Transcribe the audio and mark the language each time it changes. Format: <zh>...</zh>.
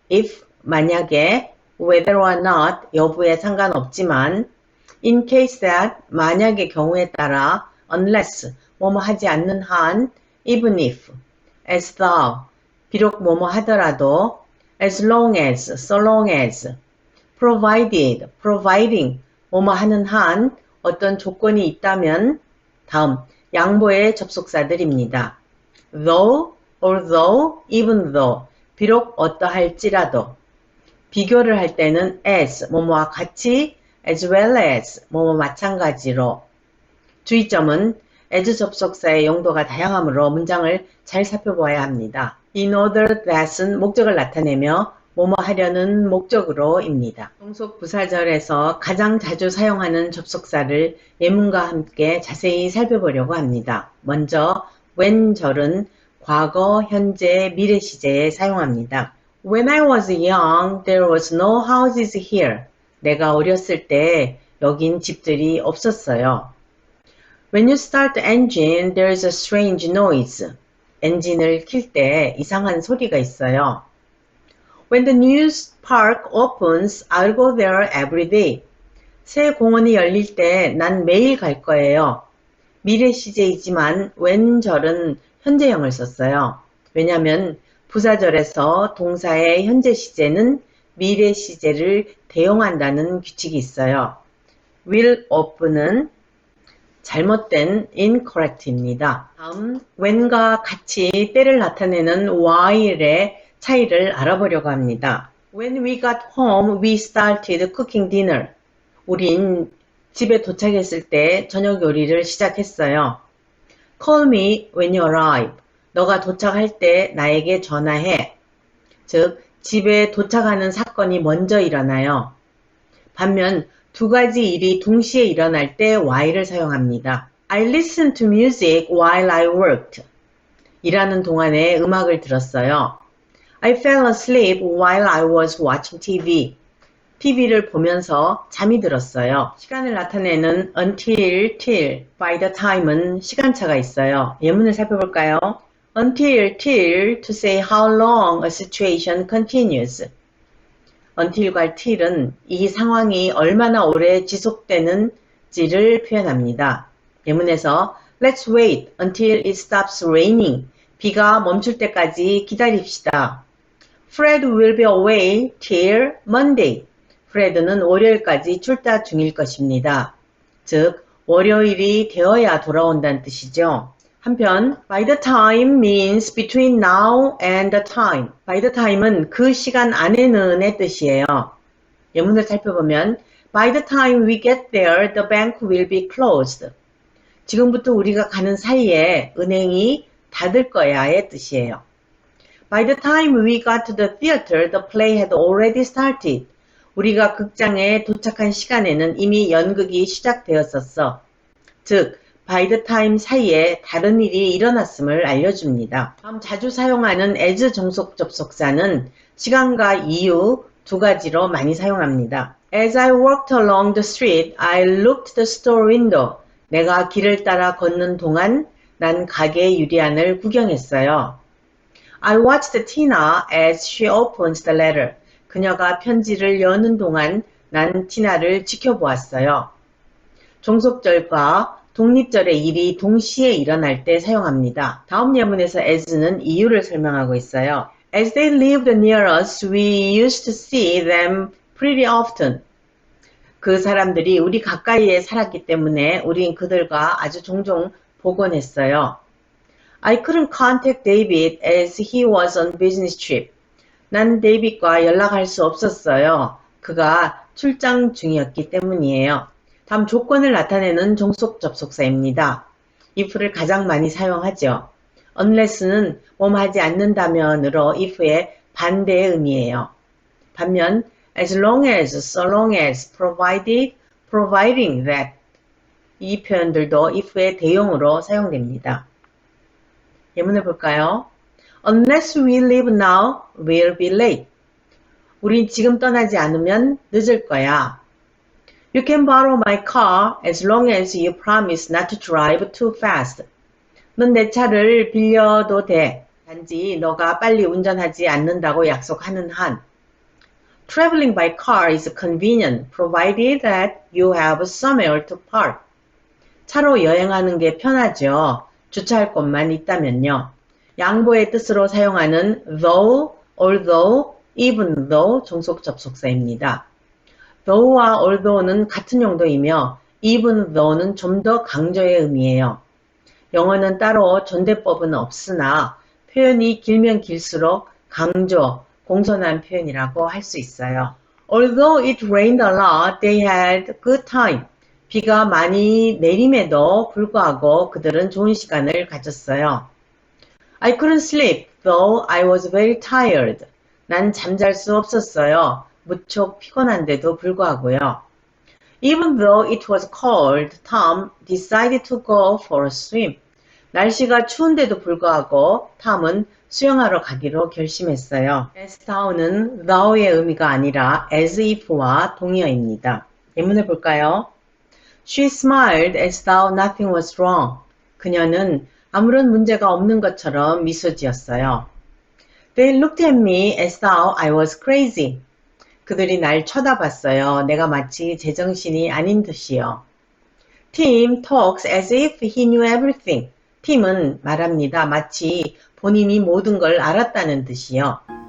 <ko>if, 만약에,</ko> <en>whether or not,</en> <ko>여부에 상관없지만,</ko> <en>in case that,</en> <ko>만약의 경우에 따라, unless, 뭐뭐 하지 않는 한,</ko> <en>even if, as though,</en> <ko>비록 뭐뭐 하더라도,</ko> <en>as long as, so long as,</en> <ko>provided, providing, 뭐뭐 하는 한, 어떤 조건이 있다면, 다음, 양보의 접속사들입니다.</ko> <en>though, although, even though,</en> <ko>비록 어떠할지라도. 비교를 할 때는 as, 뭐뭐와 같이, as well as, 뭐뭐 마찬가지로. 주의점은 as 접속사의 용도가 다양하므로 문장을 잘 살펴보아야 합니다. in order that은 목적을 나타내며 뭐뭐 하려는 목적으로입니다. 종속 부사절에서 가장 자주 사용하는 접속사를 예문과 함께 자세히 살펴보려고 합니다. 먼저 when 절은 과거, 현재, 미래 시제에 사용합니다.</ko> <en>When I was young, there was no houses here.</en> <ko>내가 어렸을 때 여긴 집들이 없었어요.</ko> <en>When you start the engine, there is a strange noise.</en> <ko>엔진을 킬 때 이상한 소리가 있어요.</ko> <en>When the new park opens, I'll go there every day.</en> <ko>새 공원이 열릴 때 난 매일 갈 거예요. 미래 시제이지만 when 절은 현재형을 썼어요. 왜냐하면 부사절에서 동사의 현재 시제는 미래 시제를 대용한다는 규칙이 있어요. will open은 잘못된 incorrect입니다. 다음 when과 같이 때를 나타내는 while의 차이를 알아보려고 합니다.</ko> <en>When we got home, we started cooking dinner.</en> <ko>우린 집에 도착했을 때 저녁 요리를 시작했어요.</ko> <en>Call me when you arrive.</en> <ko>너가 도착할 때 나에게 전화해. 즉, 집에 도착하는 사건이 먼저 일어나요. 반면 두 가지 일이 동시에 일어날 때 while을 사용합니다.</ko> <en>I listened to music while I worked.</en> <ko>일하는 동안에 음악을 들었어요.</ko> <en>I fell asleep while I was watching TV.</en> <ko>TV를 보면서 잠이 들었어요. 시간을 나타내는 until, till, by the time은 시간차가 있어요. 예문을 살펴볼까요?</ko> <en>Until, till, to say how long a situation continues.</en> <ko>until과 till은 이 상황이 얼마나 오래 지속되는지를 표현합니다. 예문에서</ko> <en>Let's wait until it stops raining.</en> <ko>비가 멈출 때까지 기다립시다.</ko> <en>Fred will be away till Monday.</en> <ko>프레드는 월요일까지 출타 중일 것입니다. 즉, 월요일이 되어야 돌아온다는 뜻이죠. 한편,</ko> <en>by the time means between now and the time.</en> <ko>by the time은 그 시간 안에는의 뜻이에요. 예문을 살펴보면</ko> <en>by the time we get there, the bank will be closed.</en> <ko>지금부터 우리가 가는 사이에 은행이 닫을 거야의 뜻이에요.</ko> <en>By the time we got to the theater, the play had already started.</en> <ko>우리가 극장에 도착한 시간에는 이미 연극이 시작되었었어. 즉, by the time 사이에 다른 일이 일어났음을 알려줍니다. 다음 자주 사용하는 as 종속 접속사는 시간과 이유 두 가지로 많이 사용합니다.</ko> <en>As I walked along the street, I looked the store window.</en> <ko>내가 길을 따라 걷는 동안 난 가게 유리안을 구경했어요.</ko> <en>I watched Tina as she opened the letter.</en> <ko>그녀가 편지를 여는 동안 난 티나를 지켜보았어요. 종속절과 독립절의 일이 동시에 일어날 때 사용합니다. 다음 예문에서 as는 이유를 설명하고 있어요.</ko> <en>As they lived near us, we used to see them pretty often.</en> <ko>그 사람들이 우리 가까이에 살았기 때문에 우린 그들과 아주 종종 보곤 했어요.</ko> <en>I couldn't contact David as he was on business trip.</en> <ko>난 데이빗과 연락할 수 없었어요. 그가 출장 중이었기 때문이에요. 다음 조건을 나타내는 종속 접속사입니다. if를 가장 많이 사용하죠. unless는 뭐하지 않는다면으로 if의 반대의 의미예요. 반면 as long as, so long as, provided, providing that 이 표현들도 if의 대용으로 사용됩니다. 예문을 볼까요?</ko> <en>Unless we leave now, we'll be late.</en> <ko>우린 지금 떠나지 않으면 늦을 거야.</ko> <en>You can borrow my car as long as you promise not to drive too fast.</en> <ko>넌 내 차를 빌려도 돼. 단지 너가 빨리 운전하지 않는다고 약속하는 한.</ko> <en>Traveling by car is convenient, provided that you have somewhere to park.</en> <ko>차로 여행하는 게 편하죠. 주차할 곳만 있다면요. 양보의 뜻으로 사용하는 though, although, even though 종속 접속사입니다. though와 although는 같은 용도이며 even though는 좀 더 강조의 의미예요. 영어는 따로 존대법은 없으나 표현이 길면 길수록 강조, 공손한 표현이라고 할 수 있어요.</ko> <en>Although it rained a lot, they had a good time.</en> <ko>비가 많이 내림에도 불구하고 그들은 좋은 시간을 가졌어요.</ko> <en>I couldn't sleep, though I was very tired.</en> <ko>난 잠잘 수 없었어요. 무척 피곤한데도 불구하고요.</ko> <en>Even though it was cold, Tom decided to go for a swim.</en> <ko>날씨가 추운데도 불구하고 탐은 수영하러 가기로 결심했어요. as thou는 thou의 의미가 아니라 as if와 동의어입니다. 예문을 볼까요?</ko> <en>She smiled as though nothing was wrong.</en> <ko>그녀는 아무런 문제가 없는 것처럼 미소 지었어요.</ko> <en>They looked at me as though I was crazy.</en> <ko>그들이 날 쳐다봤어요. 내가 마치 제정신이 아닌 듯이요.</ko> <en>Tim talks as if he knew everything.</en> <ko>팀은 말합니다. 마치 본인이 모든 걸 알았다는 뜻이요.</ko>